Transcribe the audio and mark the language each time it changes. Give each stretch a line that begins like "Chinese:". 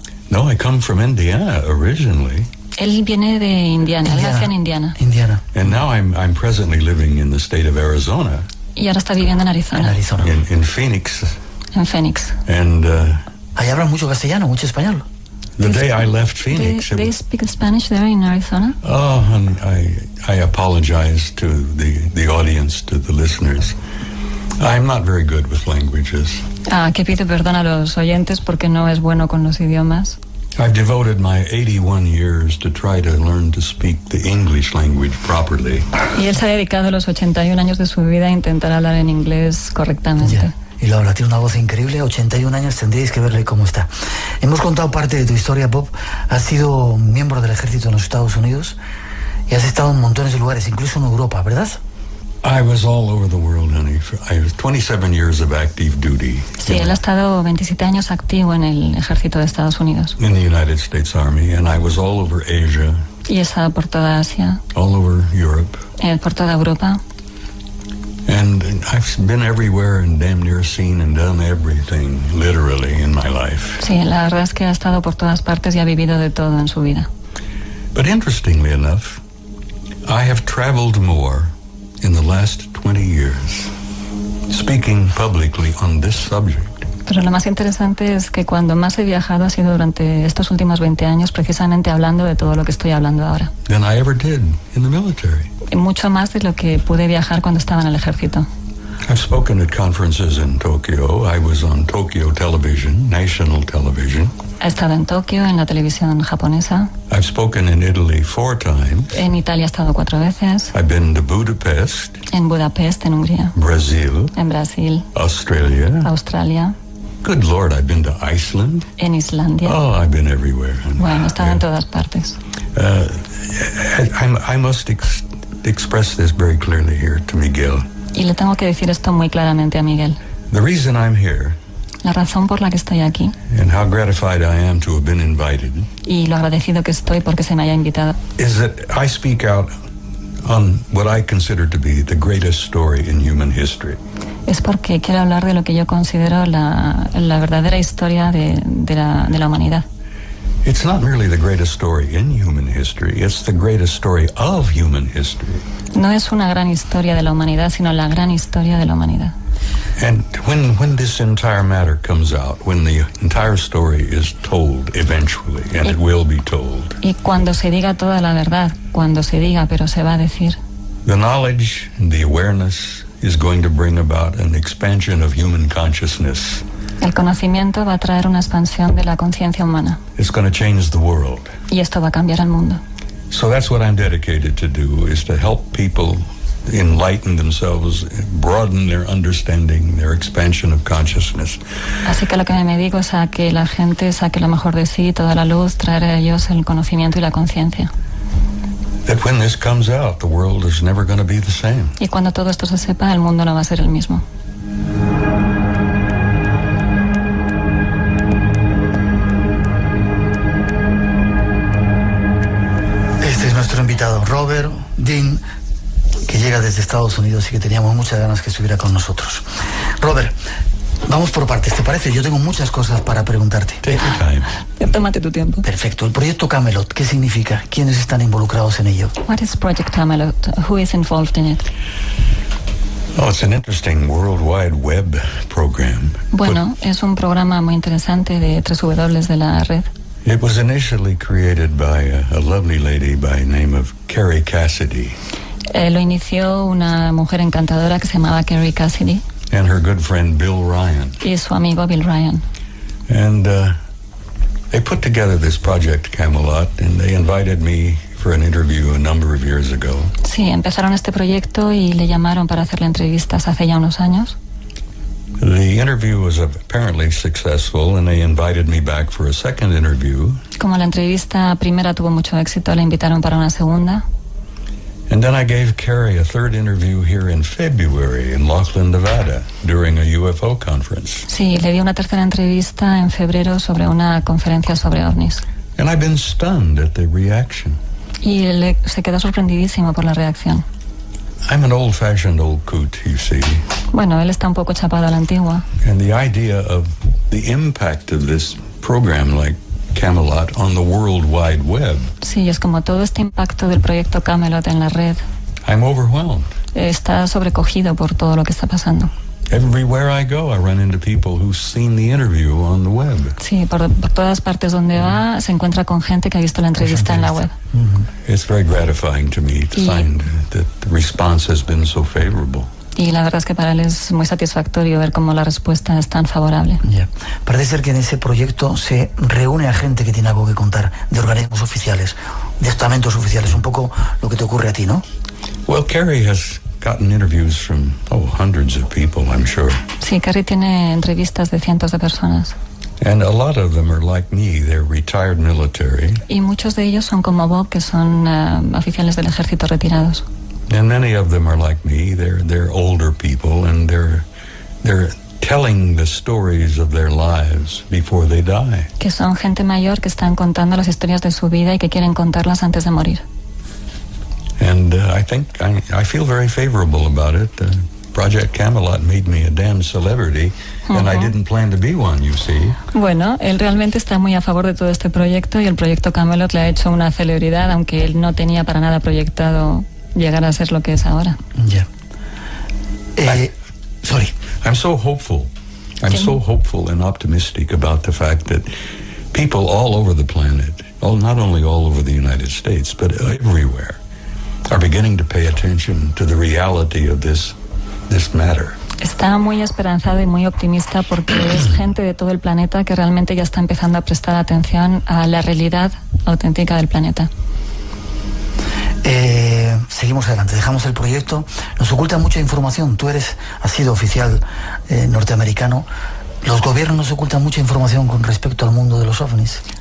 English: No, I come from Indiana originally.
Spanish: Él viene de Indiana, él nació en Indiana. Indiana.
English: And now I'm presently living in the state of Arizona,
Spanish: Y ahora está viviendo en En Arizona, Arizona.
English: in Phoenix.
Spanish: en Phoenix.
English: And
Spanish: Ahí hablan mucho castellano, mucho español.
English: the day I left They, Phoenix, they speak Spanish there in Arizona? and I apologize to the audience, to the listeners. I'm not very good with languages.
Spanish: Que pido perdón a los oyentes porque no es bueno con los idiomas.
English: I've devoted my 81 years to try to learn to speak the English language properly.
Spanish: Y él se ha dedicado los 81 años de su vida a intentar hablar en inglés correctamente. Ya. Y Laura tiene una voz increíble, 81 años, tendréis que verle cómo está. Hemos contado parte de tu historia, Bob. Has sido miembro del ejército en los Estados Unidos y has estado en montones de lugares, incluso en Europa, ¿verdad?
English: I was all over the world, honey. I was 27 years of active duty
Spanish: Sí, él ha estado 27 años activo en el ejército de Estados Unidos.
English: in the United States Army, and I was all over Asia,
Spanish: Y ha estado por toda Asia,
English: all over Europe,
Spanish: por toda Europa.
English: and I've been everywhere and damn near seen and done everything, literally, in my life.
Spanish: Sí, la verdad es que ha estado por todas partes y ha vivido de todo en su vida.
English: But interestingly enough, I have traveled more in the last 20 years, speaking publicly on this subject,
Spanish: Pero lo más interesante es que cuando más he viajado ha sido durante estos últimos 20 años, precisamente hablando de todo lo que estoy hablando ahora.
English: than I ever did in the military.
Spanish: Y mucho más de lo que pude viajar cuando estaba en el ejército.
English: I've spoken at conferences in Tokyo. I was on Tokyo television, national television.
Spanish: He estado en Tokio, en la televisión japonesa.
English: I've spoken in Italy 4 times.
Spanish: En Italia he estado 4 veces.
English: I've been to Budapest,
Spanish: En Budapest, en Hungría.
English: Brazil,
Spanish: En Brasil,
English: Australia.
Spanish: Australia.
English: Good Lord, I've been to Iceland.
Spanish: En Islandia.
English: Oh, I've been everywhere.
Spanish: Bueno, he estado en todas partes.
English: I must express this very clearly here to Miguel.
Spanish: Y le tengo que decir esto muy claramente a Miguel.
English: The reason I'm here
Spanish: La razón por la que estoy aquí
English: and how gratified I am to have been invited
Spanish: y lo agradecido que estoy porque se me haya invitado
English: is that I speak out on what I consider to be the greatest story in human history.
Spanish: es porque quiero hablar de lo que yo considero la verdadera historia de la humanidad.
English: It's not merely the greatest story in human history, it's the greatest story of human history.
Spanish: No es una gran historia de la humanidad, sino la gran historia de la humanidad.
English: And when this entire matter comes out, when the entire story is told eventually, and it will be told,
Spanish: Y cuando se diga toda la verdad, cuando se diga, pero se va a decir,
English: the knowledge and the awareness is going to bring about an expansion of human consciousness.
Spanish: el conocimiento va a traer una expansión de la conciencia humana.
English: It's going to change the world.
Spanish: Y esto va a cambiar el mundo.
English: So that's what I'm dedicated to do, is to help people enlighten themselves, broaden their understanding, their expansion of consciousness.
Spanish: Así que lo que me dedico es a que la gente saque lo mejor de sí, toda la luz, traer a ellos el conocimiento y la conciencia.
English: That when this comes out, the world is never going to be the same.
Spanish: Y cuando todo esto se sepa, el mundo no va a ser el mismo. Este es nuestro invitado, Robert Dean, que llega desde Estados Unidos y que teníamos muchas ganas que estuviera con nosotros. Robert, vamos por partes, ¿te parece? Yo tengo muchas cosas para preguntarte.
English: Take your time.
Spanish: Tómate tu tiempo. Perfecto. El proyecto Camelot, ¿qué significa? ¿Quiénes están involucrados en ello?
English: What is Project Camelot? Who is involved in it? Oh, it's an interesting World Wide Web program.
Spanish: Bueno, es un programa muy interesante de 3W de la red.
English: It was initially created by a lovely lady by the name of Carrie Cassidy.
Spanish: Lo inició una mujer encantadora que se llamaba Carrie Cassidy.
English: And her good friend Bill Ryan.
Spanish: Y su amigo Bill Ryan.
English: And they put together this project Camelot, and they invited me for an interview a number of years ago.
Spanish: Sí, empezaron este proyecto y le llamaron para hacerle entrevistas hace ya unos años.
English: The interview was apparently successful, and they invited me back for a second interview.
Spanish: Como la entrevista primera tuvo mucho éxito, le invitaron para una segunda.
English: And then I gave Carrie a third interview here in February in Laughlin, Nevada, during a UFO conference.
Spanish: Sí, le di una tercera entrevista en febrero sobre una conferencia sobre ovnis.
English: And I've been stunned at the reaction.
Spanish: Y él se quedó sorprendidísimo por la reacción.
English: I'm an old-fashioned old coot, you see.
Spanish: Bueno, él está un poco chapado a la antigua.
English: And the idea of the impact of this program like Camelot on the World Wide Web.
Spanish: Sí, es como todo este impacto del proyecto Camelot en la red.
English: I'm overwhelmed.
Spanish: Está sobrecogido por todo lo que está pasando.
English: Everywhere I go, I run into people who've seen the interview on the web.
Spanish: Sí, por todas partes donde va se encuentra con gente que ha visto la entrevista en la web.
English: It's very gratifying to me to find that the response has been so favorable.
Spanish: Y la verdad es que para él es muy satisfactorio ver cómo la respuesta es tan favorable.
English: Yeah.
Spanish: Parece ser que en ese proyecto se reúne a gente que tiene algo que contar, de organismos oficiales, de estamentos oficiales, un poco lo que te ocurre a ti, ¿no?
English: Well, Carrie has gotten interviews from hundreds of people, I'm sure.
Spanish: Sí, Carrie tiene entrevistas de cientos de personas.
English: And a lot of them are like me, they're retired military.
Spanish: Y muchos de ellos son como Bob, que son oficiales del ejército retirados.
English: And many of them are like me, they're older people, and they're telling the stories of their lives before they die.
Spanish: Que son gente mayor que están contando las historias de su vida y que quieren contarlas antes de morir.
English: And I think I feel very favorable about it. Project Camelot made me a damn celebrity, and I didn't plan to be one, you see.
Spanish: Bueno, él realmente está muy a favor de todo este proyecto y el proyecto Camelot le ha hecho una celebridad, aunque él no tenía para nada proyectado llegar a ser lo que es ahora. Ya.
English: Sorry. I'm so hopeful. I'm so hopeful and optimistic about the fact that people all over the planet, not only all over the United States, but everywhere, are beginning to pay attention to the reality of this matter.
Spanish: Está muy esperanzado y muy optimista porque es gente de todo el planeta que realmente ya está empezando a prestar atención a la realidad auténtica del planeta. Seguimos adelante, dejamos el proyecto. Nos ocultan mucha información. Tú has sido oficial norteamericano. Los gobiernos nos ocultan mucha información con respecto al mundo de los ovnis.